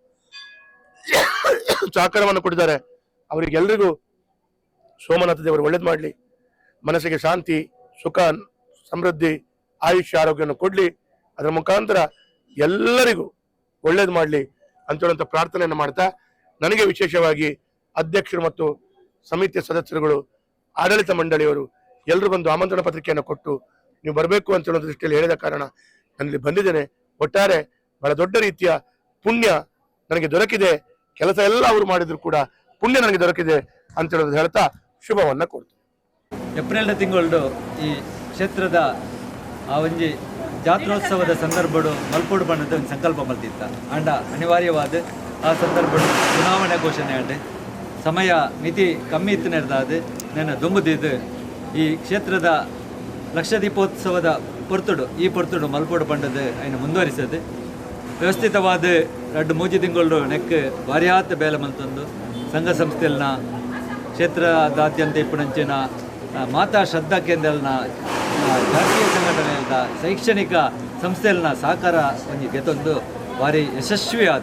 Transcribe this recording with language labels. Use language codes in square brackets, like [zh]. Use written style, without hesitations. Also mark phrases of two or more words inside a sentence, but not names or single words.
[kn] ಸಹಕಾರವನ್ನು ಕೊಟ್ಟಿದ್ದಾರೆ, ಅವರಿಗೆಲ್ಲರಿಗೂ ಸೋಮನಾಥ ದೇವರು ಒಳ್ಳೇದು ಮಾಡಲಿ, ಮನಸ್ಸಿಗೆ ಶಾಂತಿ, ಸುಖ, ಸಮೃದ್ಧಿ, ಆಯುಷ್ಯ, ಆರೋಗ್ಯವನ್ನು ಕೊಡ್ಲಿ, ಅದರ ಮುಖಾಂತರ ಎಲ್ಲರಿಗೂ ಒಳ್ಳೇದು ಮಾಡಲಿ ಅಂತ ಹೇಳುವಂತ ಪ್ರಾರ್ಥನೆಯನ್ನು ಮಾಡ್ತಾ, ನನಗೆ ವಿಶೇಷವಾಗಿ ಅಧ್ಯಕ್ಷರು ಮತ್ತು ಸಮಿತಿಯ ಸದಸ್ಯರುಗಳು, ಆಡಳಿತ ಮಂಡಳಿಯವರು ಎಲ್ಲರೂ ಬಂದು ಆಮಂತ್ರಣ ಪತ್ರಿಕೆಯನ್ನು ಕೊಟ್ಟು ನೀವು ಬರಬೇಕು ಅಂತ ಹೇಳೋ ದೃಷ್ಟಿಯಲ್ಲಿ ಹೇಳಿದ ಕಾರಣ ನಾನಿಲ್ಲಿ ಬಂದಿದ್ದೇನೆ. ಒಟ್ಟಾರೆ ಬಹಳ ದೊಡ್ಡ ರೀತಿಯ ಪುಣ್ಯ ನನಗೆ ದೊರಕಿದೆ. ಕೆಲಸ ಎಲ್ಲ ಅವರು ಮಾಡಿದ್ರು ಕೂಡ ಪುಣ್ಯ ನನಗೆ ದೊರಕಿದೆ ಅಂತ ಹೇಳೋದು ಹೇಳ್ತಾ ಶುಭವನ್ನ ಕೊಡ್ತೀನಿ. [tcy] ಏಪ್ರಿಲ್ ತಿಂಗಳು ಈ ಕ್ಷೇತ್ರದ ಆ ಒಂಜಿ ಜಾತ್ರೋತ್ಸವದ ಸಂದರ್ಭಡು ಮಲ್ಪೋಡು ಬಣ್ಣದ ಒಂದು ಸಂಕಲ್ಪ ಮಲ್ತಿತ್ತ ಅಂಡ ಅನಿವಾರ್ಯವಾದ ಆ ಸಂದರ್ಭ ಚುನಾವಣೆ ಘೋಷಣೆ ಆಂಡೆ ಸಮಯ ಮಿತಿ ಕಮ್ಮಿ ಇತ್ತು ನಡೆದಾದ ನಾನು ದುಂಬುದಿದ್ದು ಈ ಕ್ಷೇತ್ರದ ಲಕ್ಷ ದೀಪೋತ್ಸವದ ಈ ಪೊರ್ತುಡು ಮಲ್ಪೋಡು ಬಣ್ಣದ ಅನ್ನು ಮುಂದುವರಿಸದು ವ್ಯವಸ್ಥಿತವಾದ 2-3 ತಿಂಗಳು ನೆಕ್ ಭಾರಿಯಾತ ಬೇಲೆ ಮಲ್ತೊಂದು ಸಂಘ ಸಂಸ್ಥೆಲ್ನ ಕ್ಷೇತ್ರದಾದ್ಯಂತ ಇಪ್ಪುನಂಚಿನ ಮಾತಾ ಶ್ರದ್ಧಾ ಕೇಂದ್ರಲ್ನ ಜಾತೀಯ ಸಂಘಟನೆಯ ಶೈಕ್ಷಣಿಕ ಸಂಸ್ಥೆಲ್ನ ಸಹಕಾರ ಒಂದು ಗೆತ್ತೊಂದು ಭಾರಿ ಯಶಸ್ವಿ ಆದ.